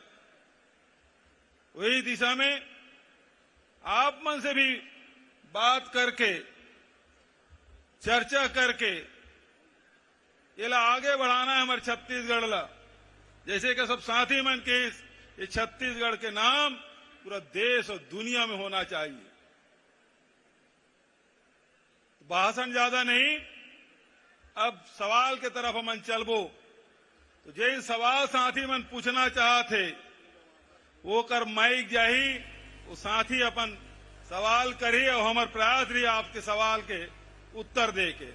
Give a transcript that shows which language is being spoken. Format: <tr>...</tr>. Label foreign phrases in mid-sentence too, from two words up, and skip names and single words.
<hne>वही दिशा में आप मन से भी बात करके, चर्चा करके ये ला आगे बढ़ाना है हमारे छत्तीसगढ़ ला। जैसे कि सब साथी मन के ये छत्तीसगढ़ के नाम पूरा देश और दुनिया में होना चाहिए। भाषण ज्यादा नहीं, अब सवाल के तरफ हमन चलबो। तो जिन सवाल साथी मन पूछना चाहते वो कर माइक जाही, वो साथी अपन सवाल करी और हमार प्रयास रही आपके सवाल के उत्तर दे के।</hne>